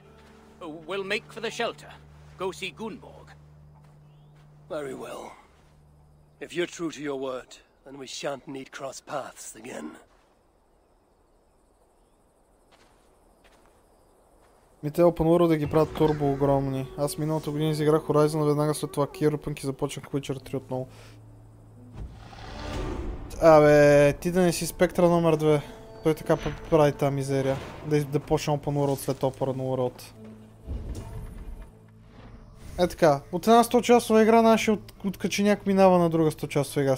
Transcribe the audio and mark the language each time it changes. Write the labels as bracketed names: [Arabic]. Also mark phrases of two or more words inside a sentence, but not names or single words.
[English] We'll make for the shelter. Go see Gunborg. Very well. If you're true to your word, then we shan't need cross paths again. [Bulgarian] Те [English] Open World [Bulgarian] да ги правят турбо огромни. Аз миналата година изиграх Horizon, веднага след това Cyberpunk и започнах Witcher 3 отново. Абе, ти да не си Спектра номер 2. Той така прави тази мизерия. Да почне [English] Open World [Bulgarian] след Open World. Е така, от една 100 часова игра нашия откаченяк минава на друга 100 часова игра.